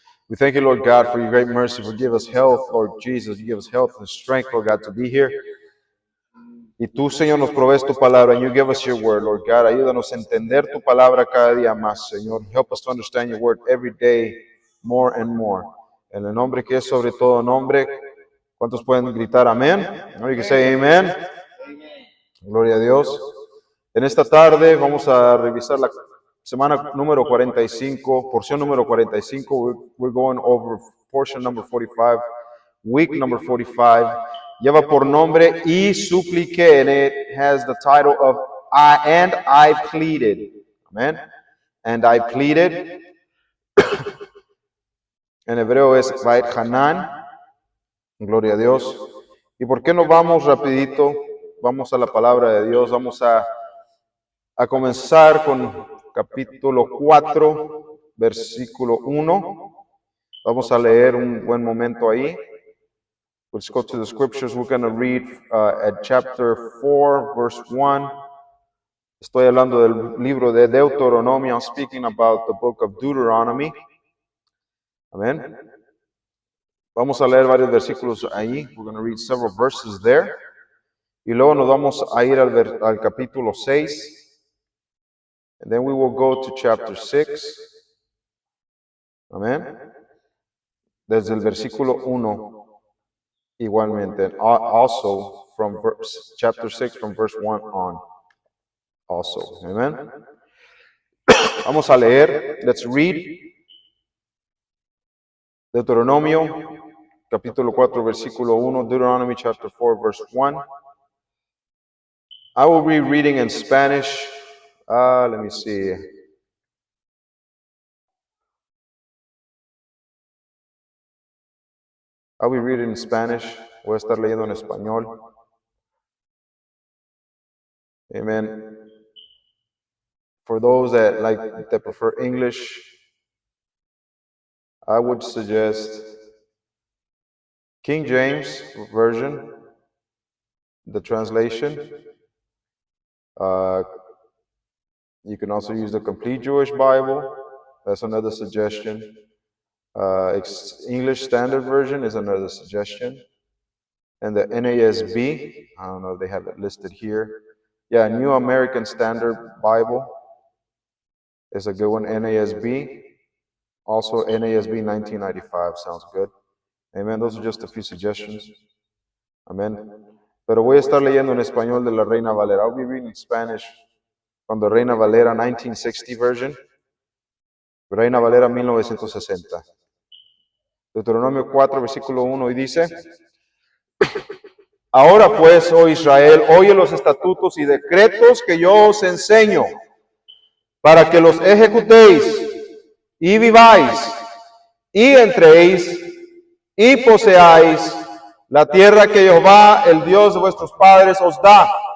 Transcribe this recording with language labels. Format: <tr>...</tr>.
<en>We thank you, Lord God, for your great mercy. For give us health, Lord Jesus. You give us health and strength, Lord God, to be here.</en> <es>Y tú, Señor, nos provees tu palabra.</es> <en>And you give us your word, Lord God.</en> <es>Ayúdanos a entender tu palabra cada día más, Señor.</es> <en>Help us to understand your word every day more and more.</en> <es>En el nombre que es sobre todo nombre. ¿Cuántos pueden gritar amén?</es> <en>You can say amen.</en> <es>Gloria a Dios. En esta tarde vamos a revisar la semana número 45, porción número 45.</es> <en>We're going over portion number 45, week number 45.</en> <es>Lleva por nombre y supliqué,</es> <en>and it has the title of I pleaded. Amen. And I pleaded.</en> <es>En hebreo es Vait Hanan. Gloria a Dios. ¿Y por qué no vamos rapidito? Vamos a la palabra de Dios. Vamos a comenzar con capítulo 4, versículo 1. Vamos a leer un buen momento ahí.</es> <en>Let's go to the scriptures. We're going to read at chapter 4, verse 1.</en> <es>Estoy hablando del libro de Deuteronomio.</es> <en>I'm speaking about the book of Deuteronomy. Amén.</en> <es>Vamos a leer varios versículos ahí.</es> <en>We're going to read several verses there.</en> <es>Y luego nos vamos a ir al capítulo 6.</es> <en>And then we will go to chapter 6. Amén.</en> <es>Desde el versículo 1.</es> <en>Igualmente, also from chapter 6, from verse 1 on, also.</en> <es>Amen. Vamos a leer.</es> <en>Let's read.</en> <es>Deuteronomio, capítulo 4, versículo 1.</es> <en>Deuteronomy, chapter 4, verse 1. I will be reading in Spanish. Let me see. I'll be reading in Spanish.</en> <es>Voy a estar leyendo en español.</es> <en>Amen. For those that prefer English, I would suggest King James Version, the translation. You can also use the Complete Jewish Bible. That's another suggestion. English Standard Version is another suggestion. And the NASB, I don't know if they have it listed here. Yeah, New American Standard Bible is a good one. NASB. Also NASB 1995 sounds good. Amen. Those are just a few suggestions. Amen.</en> <es>Pero voy a estar leyendo en español de la Reina Valera.</es> <en>I'll be reading in Spanish from the Reina Valera 1960 version.</en> <es>Reina Valera 1960. Deuteronomio 4, versículo 1, y dice: Ahora pues, oh Israel, oye los estatutos y decretos que yo os enseño, para que los ejecutéis y viváis, y entréis y poseáis la tierra que Jehová, el Dios de vuestros padres, os da.</es>